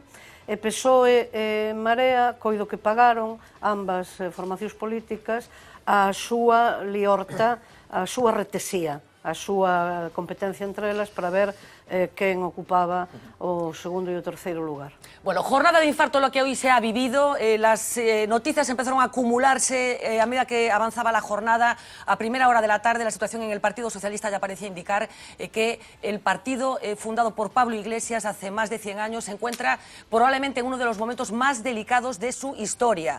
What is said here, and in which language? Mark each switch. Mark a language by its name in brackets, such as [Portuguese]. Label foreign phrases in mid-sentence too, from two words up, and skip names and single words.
[Galician] E PSOE e Marea, coido que pagaron ambas formacións políticas a súa liorta, a súa retesía, a súa competencia entre elas para ver quen ocupaba o segundo e o terceiro lugar. [Spanish] Bueno, jornada de infarto lo que hoy se ha vivido. Las noticias empezaron a acumularse a medida que avanzaba la jornada. A primera hora de la tarde la situación en el Partido Socialista ya parecía indicar que el partido fundado por Pablo Iglesias hace más de 100 años se encuentra probablemente en uno de los momentos más delicados de su historia.